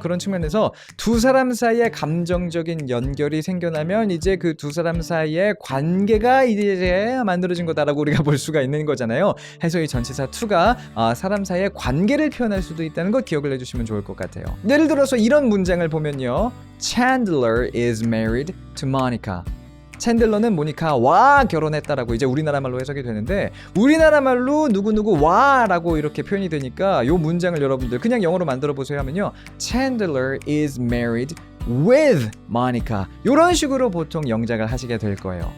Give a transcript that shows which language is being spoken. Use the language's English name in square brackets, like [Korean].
[Korean] 그런 측면에서 두 사람 사이에 감정적인 연결이 생겨나면 이제 그 두 사람 사이의 관계가 이제 만들어진 거다라고 우리가 볼 수가 있는 거잖아요. 해서 이 전치사 to가 사람 사이의 관계를 표현할 수도 있다는 거 기억을 해주시면 좋을 것 같아요. 예를 들어서 이런 문장을 보면요. [English] Chandler is married to Monica. [Korean] 챈들러는 모니카와 결혼했다라고 이제 우리나라 말로 해석이 되는데, 우리나라 말로 누구누구와 라고 이렇게 표현이 되니까 요 문장을 여러분들 그냥 영어로 만들어 보세요 하면요, [English] Chandler is married with Monica, [Korean] 이런 식으로 보통 영작을 하시게 될 거예요.